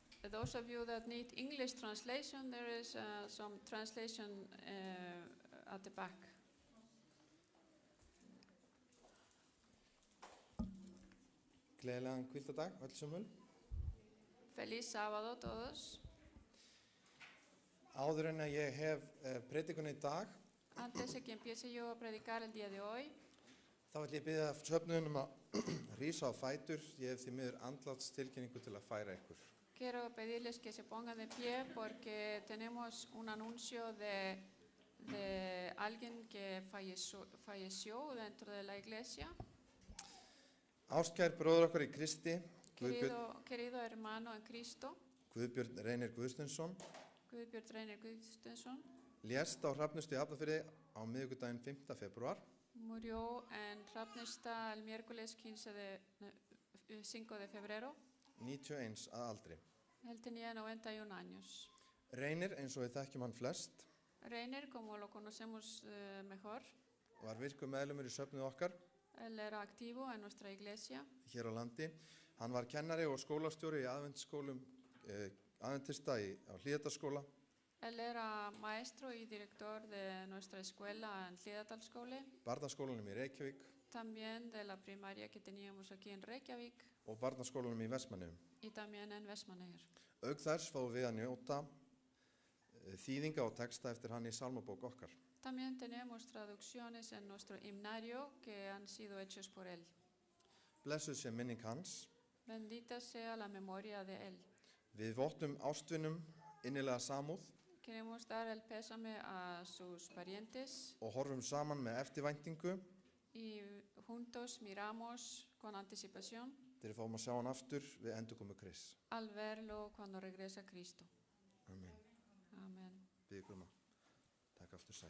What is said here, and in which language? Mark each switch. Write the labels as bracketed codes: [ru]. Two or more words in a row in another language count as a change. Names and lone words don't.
[en] Those of you that need English translation, there is some translation at the back. [is] Gleðilegan hvíldardag, öll sömul. [es] Feliz sábado todos. [is] Áður en að ég hef predikunni í dag, [es] Antes de que empiece yo a predicar el día de hoy, [is] þá ætlum ég að biðja söfnuðunum að rísa á fætur. Ég hef því miður andlátstilkynningu til að færa ykkur. [es] quiero pedirles que se pongan de pie porque tenemos un anuncio de alguien que falleció dentro de la iglesia. [is] Ástkær bróður okkar í Kristi, Guðbjörn [es] Querido hermano en Cristo, [is] Reynir Guðsteinsson, [es] Guðbjörn Reynir Guðsteinsson, [is] lést á Hrafnistu í Hafnarfirði á miðvikudaginn 5. febrúar. [es] murió en Hrafnista el miércoles 5 de febrero. [is] 91 að aldri. [es] Él tenía 91 años. [is] Reynir, eins og við þekkjum hann flest, [es] Reiner, como lo conocemos mejor, [is] var virkur meðlumur í söfnuð okkar [es] él era activo en nuestra iglesia. [is] hér á landi. Hann var kennari og skólastjóri í aðventista á Hlíðarskóla. [es] Él era maestro y director de nuestra escuela en Hlíðardalsskóli, [is] Barnaskólanum í Reykjavík [es] también de la primaria que teníamos aquí en Reykjavík [is] og Barnaskólanum í Vestmannaeyjum. [es] y también en Vestmannaeyjar. [is] Auk þess fáum við að njóta þýðinga og texta eftir hann í sálmabók okkar. [es] También tenemos traducciones en nuestro himnario que han sido hechos por él. [is] Blessuð sé minning hans. [es] Bendita sea la memoria de él. [is] Við vottum ástvinum innilega samúð [es] Queremos dar el pésame a sus parientes [is] og horfum saman með eftirvæntingu [es] y juntos miramos con anticipación [is] þegar við fáum að sjá hann aftur við endurkomu Krists. [es] al verlo cuando regresa Cristo. [is] Amen. [es] Amén. [is] Bið ykkur að taka aftur sæti.